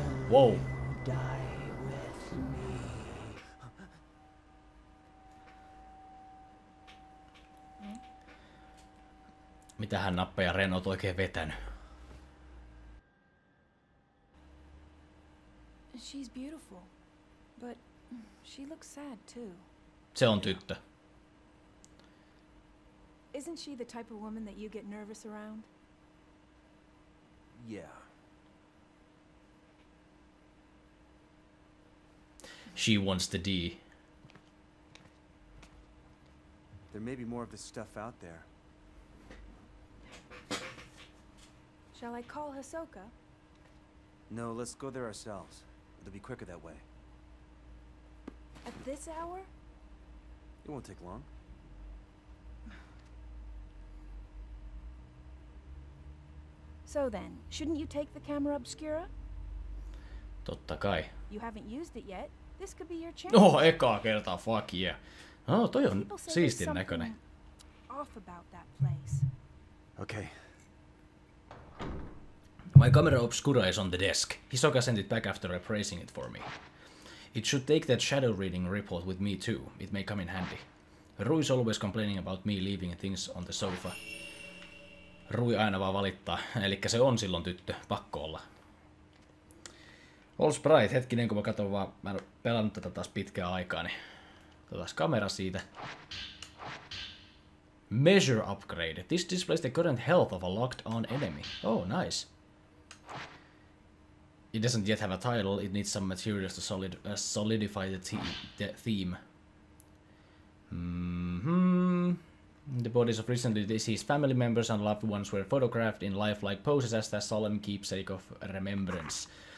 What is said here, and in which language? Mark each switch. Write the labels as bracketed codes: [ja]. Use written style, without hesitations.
[en] Wow. [fi] Mitähän nappeja Ren oot oikein vetänyt? [en] She's beautiful, but she looks sad too. [fi] Se on tyttö. [en] Isn't she the type of woman that you get nervous around? Yeah. She wants the D. There may be more of this stuff out there. Shall I call Hisoka? No, let's go there ourselves. It'll be quicker that way. At this hour? It won't take long. So then, shouldn't you take the camera obscura? [fi] Totta kai. [en] You haven't used it yet. This could be your chance. [fi] Ekaa kertaa, [en] fuck yeah. [fi] Toi on siistin näköinen. [en] Off about that place. Okay. My camera obscura is on the desk. Hisoka sent it back after appraising it for me. It should take that shadow reading report with me too. It may come in handy. Rui is always complaining about me leaving things on the sofa. [fi] Rui aina vaan valittaa. Elikkä se on silloin tyttö. Pakko olla. All Sprite. Hetkinen, kun mä katson vaan. Mä en oo pelannut tätä taas pitkään aikaa, niin otetaan kamera siitä. [en] Measure upgrade. This displays the current health of a locked on enemy. Oh, nice. It doesn't yet have a title. It needs some materials to solidify the theme. The bodies of recently deceased family members and loved ones were photographed in lifelike poses as a solemn keepsake of remembrance.